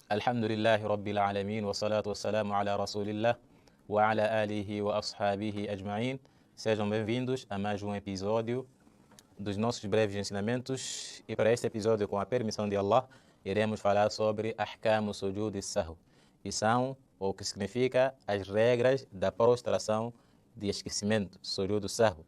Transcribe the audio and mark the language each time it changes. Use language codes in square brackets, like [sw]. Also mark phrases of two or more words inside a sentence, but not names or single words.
[ar] الحمد لله رب العالمين والصلاة والسلام على رسول الله وعلى آله وأصحابه أجمعين. [pt] Sejam bem-vindos a mais um episódio dos nossos breves ensinamentos. E para este episódio, com a permissão de Allah, iremos falar sobre [ar] أحكام سجود السهو, [pt] que são, ou que significa, as regras da prostração de esquecimento, [ar] سجود السهو.